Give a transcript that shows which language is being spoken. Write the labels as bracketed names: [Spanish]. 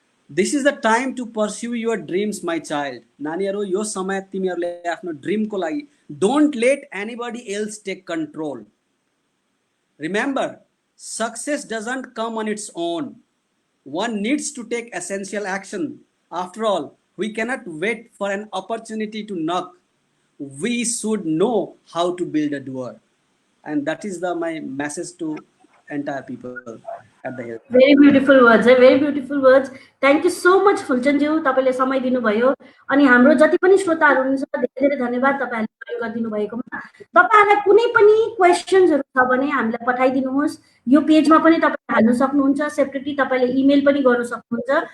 [English] This is the time to pursue your dreams my child. [Nepali] नानीहरू, यो समय तिमीहरूले आफ्नो ड्रिमको लागि, [English] Don't let anybody else take control. Remember, success doesn't come on its own, one needs to take essential action. After all, we cannot wait for an opportunity to knock. We should know how to build a door. And that is my message to entire people at the hill. Very beautiful words, very beautiful words. Thank you so much [Nepali] फुलचन्दज्यू, तपाईँले समय दिनुभयो। अनि हाम्रो जति पनि श्रोताहरू हुनुहुन्छ धेरै धेरै धन्यवाद तपाईँहरूले प्रयोग गरिदिनु भएकोमा। तपाईँहरूलाई कुनै पनि क्वेसन्सहरू छ भने हामीलाई पठाइदिनुहोस्। यो पेजमा पनि तपाईँले हाल्न सक्नुहुन्छ, सेपरेटली तपाईँले इमेल पनि गर्न सक्नुहुन्छ।